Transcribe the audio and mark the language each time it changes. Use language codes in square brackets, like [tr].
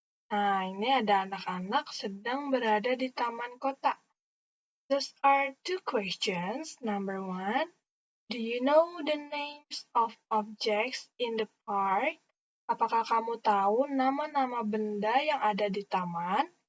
[id] Nah, ini ada anak-anak sedang berada di taman kota. [en] Those are two questions. Number one, do you know the names of objects in the park? [id] Apakah kamu tahu nama-nama benda yang ada di taman?